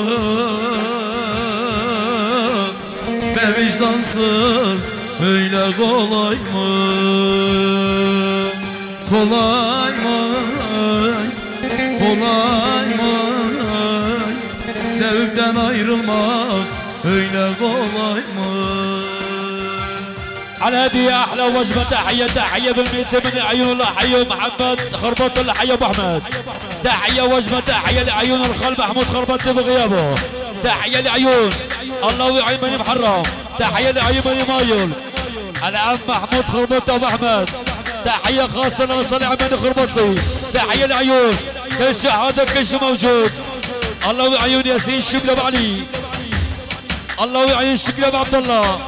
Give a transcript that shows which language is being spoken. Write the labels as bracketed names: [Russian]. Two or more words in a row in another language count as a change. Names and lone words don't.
[Turkish] Be vicdansız öyle kolay mı? Kolay mı? Kolay mı? Sevden ayrılmak öyle kolay mı? [Arabic] على هذه احلى وجبه تحيه تحيه بالميت من عيون الله حي محمد خربط الله حي ابو احمد تحيه وجبه تحيه لعيون الخال محمود خربط بغيابه تحيه لعيون الله يعين من محرم تحيه لعيون من مايل العم محمود خربط ابو احمد تحيه خاصه لصالح من خربطي تحيه لعيون كل شيء هذا كل شيء موجود الله يعين ياسين شكل ابو علي الله يعين شكل ابو عبد الله